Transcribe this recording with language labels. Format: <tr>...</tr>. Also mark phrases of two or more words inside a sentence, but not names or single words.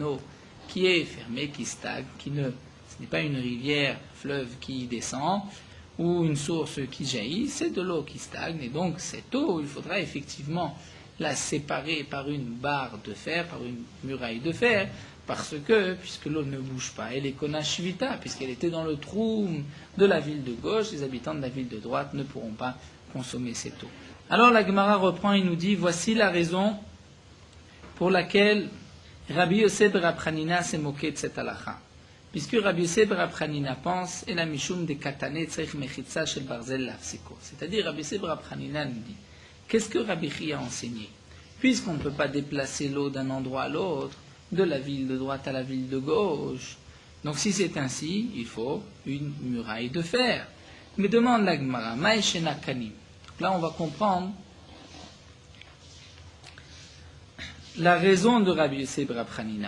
<fr>eau qui est fermée, qui stagne, ce n'est pas une rivière, fleuve qui descend, ou une source qui jaillit, c'est de l'eau qui stagne, et donc cette eau, il faudra effectivement la séparer par une barre de fer, par une muraille de fer, parce que, puisque l'eau ne bouge pas, elle est</fr> <he>קונה שביתה,</he> <fr>puisqu'elle était dans le trou de la ville de gauche, les habitants de la ville de droite ne pourront pas consommer cette eau. Alors la Gemara reprend et nous dit, voici la raison pour laquelle Rabbi Yossi bar Hanina s'est moqué de cette halakha. Puisque Rabbi Yossi bar Hanina pense,</fr> <he>את לא משום דקתני צריך מחיצה של ברזל להפסיקו.</he> <fr>C'est-à-dire, Rabbi Yossi bar Hanina nous dit, qu'est-ce que Rabbi Chia a enseigné? Puisqu'on ne peut pas déplacer l'eau d'un endroit à l'autre, de la ville de droite à la ville de gauche. Donc si c'est ainsi, il faut une muraille de fer. Mais demande la Gemara,</fr> <he>מאי שנא כאן.</he> <fr>Là, on va comprendre la raison de Rabbi Yossi bar Hanina.</fr>